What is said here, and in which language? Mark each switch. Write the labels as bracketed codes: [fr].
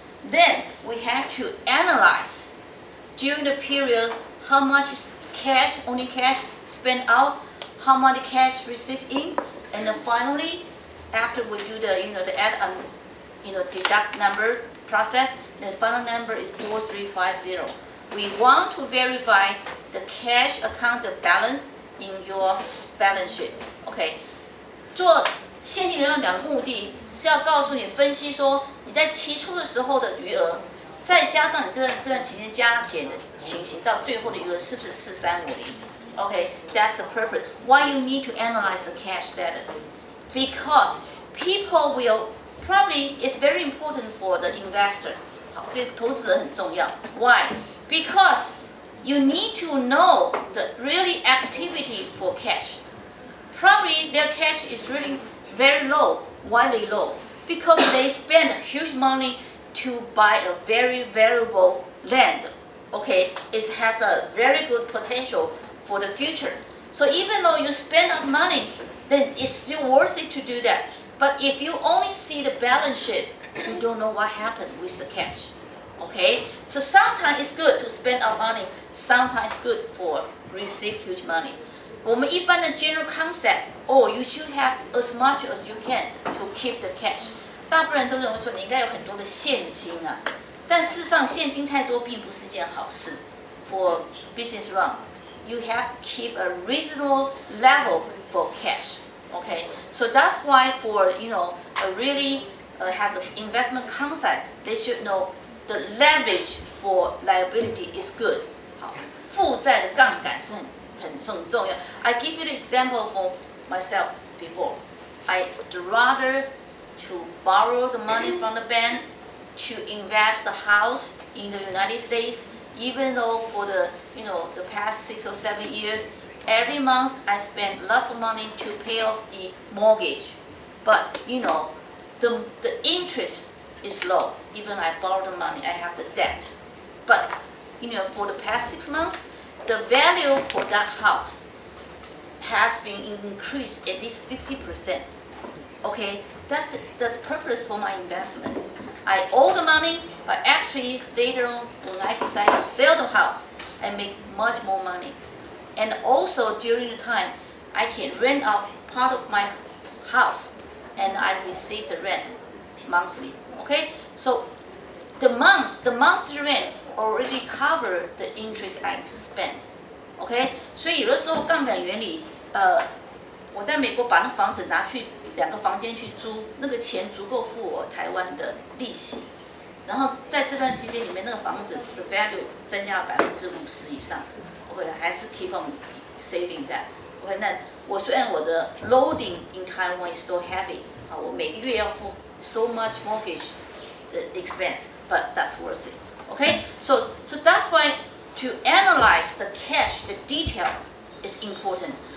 [en] Then we have to analyze during the period how much cash, only cash spent out, how much cash received in, and then finally, after we do the add deduct number process, the final number is 4350. We want to verify the cash account balance in your balance sheet. Okay. [zh] 做现金流量表的目的是要告诉你分析说你在期初的时候的余额，再加上你这段期间加减的情形，到最后的余额是不是4350 ？ [en] Okay, that's the purpose. Why you need to analyze the cash status? Because people will probably it's very important for the investor. [zh] 好，对投资者很重要。 [en] Why? Because you need to know the really activity for cash. Probably their cash is really very low. Why they low? Because they spend huge money to buy a very valuable land. Okay, it has a very good potential for the future. So even though you spend money, then it's still worth it to do that. But if you only see the balance sheet, you don't know what happened with the cash. Okay? So sometimes it's good to spend our money, sometimes it's good for receive huge money. [zh] 我们一般的 [en] general concept, you should have as much as you can to keep the cash. [zh] 大部分人都认为说你应该有很多的现金啊，但事实上现金太多并不是一件好事。 [en] For business run, you have to keep a reasonable level for cash. Okay, so that's why for a really has an investment concept, they should know the leverage for liability is good. [zh] 好，负债的杠杆是很重要。 [en] I give you the example for myself before. I would rather to borrow the money from the bank to invest the house in the United States, even though for the the past 6 or 7 years, every month I spend lots of money to pay off the mortgage, but the interest is low. Even I borrow the money, I have the debt, but for the past 6 months, the value for that house has been increased at least 50%. Okay, that's the purpose for my investment. I owe the money, but actually later on when I decide to sell the house, I make much more money. And also during the time, I can rent out part of my house and I receive the rent monthly. Okay, so the monthly rent already cover the interest I spent. [zh] OK， 所以有的时候杠杆原理，我在美国把那房子拿去2个房间去租，那个钱足够付我台湾的利息。然后在这段期间里面，那个房子的 value 增加了50%以上。 [en] OK， [zh] 还是 [en] keep on saving that。 OK， [zh] 那虽然我的 [en] loading in Taiwan is so heavy， [zh] 我每个月要付 [en] so much mortgage 的 expense，but that's worth it。 OK， so that's why to analyze the cash, the detail is important.